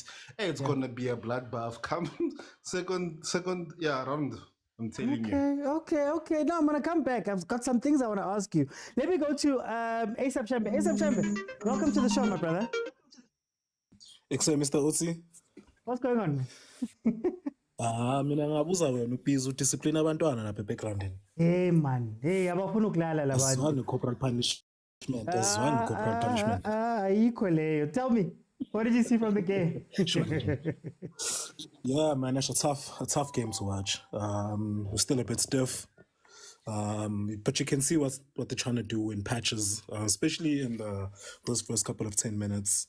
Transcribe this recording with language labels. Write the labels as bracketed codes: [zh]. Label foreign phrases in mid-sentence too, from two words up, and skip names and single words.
[en] Hey, it's gonna be a bloodbath. Come second round. I'm telling you. Okay. Now I'm gonna come back. I've got some things I want to ask you. Let me go to ASAP Champion. ASAP Champion, welcome to the show, my brother. Excellent, Mr. Otsi. What's going on? [zu] Mina ngabuza wena ubiza udiscipline abantwana lapha ebackgroundini. [en] Hey man, [zu] abafuna ukulala la bantu. Azwani [en] corporal punishment. [zu] Azwani [en] corporal punishment. [zu] Ayikho leyo. [en] Tell me, what did you see from the game? Yeah, man, that's a tough game to watch. We're still a bit stiff. But you can see what they're trying to do in patches, especially in those first couple of 10 minutes.